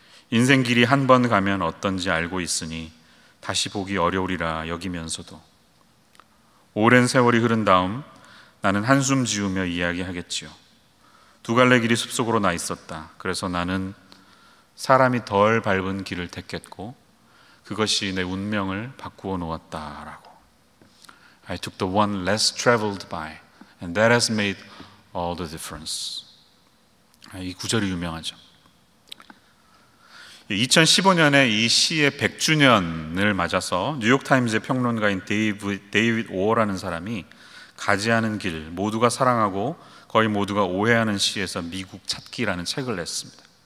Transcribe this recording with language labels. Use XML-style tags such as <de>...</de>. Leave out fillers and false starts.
<ko>인생 길이 한 번 가면 어떤지 알고 있으니 다시 보기 어려우리라 여기면서도 오랜 세월이 흐른 다음 나는 한숨 지으며 이야기하겠지요. 두 갈래 길이 숲속으로 나 있었다. 그래서 나는 사람이 덜 밟은 길을 택했고 그것이 내 운명을 바꾸어 놓았다라고.</ko> <en>I took the one less traveled by and that has made all the difference.</en> <ko>이 구절이 유명하죠. 2015년에 이 시의 100주년을 맞아서 뉴욕타임즈의 평론가인 데이빗 오어라는 사람이 가지 않은 길, 모두가 사랑하고 거의 모두가 오해하는 시에서 미국 찾기라는 책을 냈습니다.</ko>